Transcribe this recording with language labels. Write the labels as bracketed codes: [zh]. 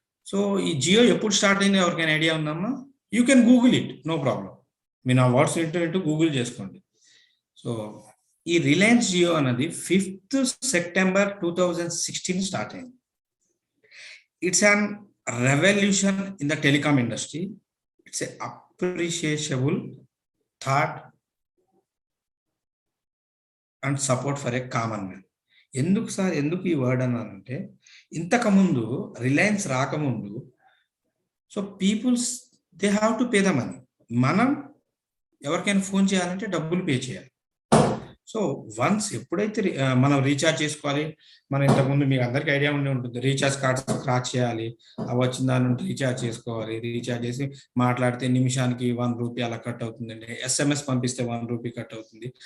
[te] So ఈ జియో ఎప్పుడు start అయింది ఎవరికైనా ఐడియా ఉందమ్మా? [en] You can google it, no problem. [te] మీరు నా వర్డ్స్ ఇంటూ గూగుల్ చేసుకోండి. సో ఈ రిలయన్స్ జియో అన్నది 5th September 2016 స్టార్ట్ అయింది. [en] It's an revolution in the telecom industry. It's an appreciable thought and support for a common man. [te] ఎందుకు ఈ word అన్నానంటే, ఇంతకుముందు Reliance రాకముందు, [en] So peoples they have to pay the money. [te] మనం ఎవరికైనా phone చేయాలంటే డబ్బులు pay చేయాలి. సో వన్స్ ఎప్పుడైతే మనం రీఛార్జ్ చేసుకోవాలి, మనం ఇంతకుముందు మీకు అందరికీ ఐడియా ఉండి ఉంటుంది, రీఛార్జ్ కార్డ్స్ క్రాచ్ చేయాలి, అవి వచ్చిన దాని నుండి రీఛార్జ్ చేసుకోవాలి, రీఛార్జ్ చేసి మాట్లాడితే నిమిషానికి ₹1 అలా కట్ అవుతుందండి, SMS పంపిస్తే ₹1 కట్ అవుతుంది.